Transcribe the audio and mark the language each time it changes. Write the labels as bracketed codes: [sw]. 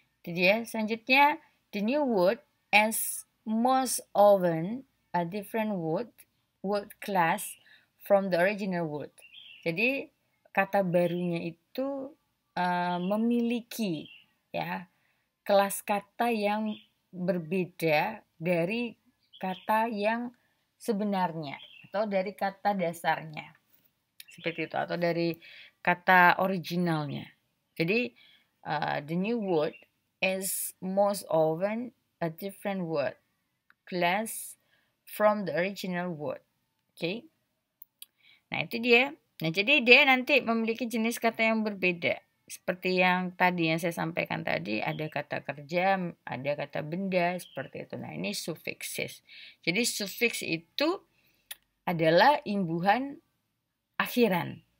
[id] Jadi selanjutnya [en] the new word is most often a different word class from the original word. [id] Jadi kata barunya itu memiliki kelas kata yang berbeda dari kata yang sebenarnya atau dari kata dasarnya. Seperti itu, atau dari kata originalnya. Jadi [en] the new word is most often a different word class from the original word. Okay. [id] Nah, itu dia. Nah, jadi dia nanti memiliki jenis kata yang berbeda. Seperti yang tadi yang saya sampaikan tadi, ada kata kerja, ada kata benda, seperti itu. Nah, ini suffixes. Jadi suffix itu adalah imbuhan akhiran.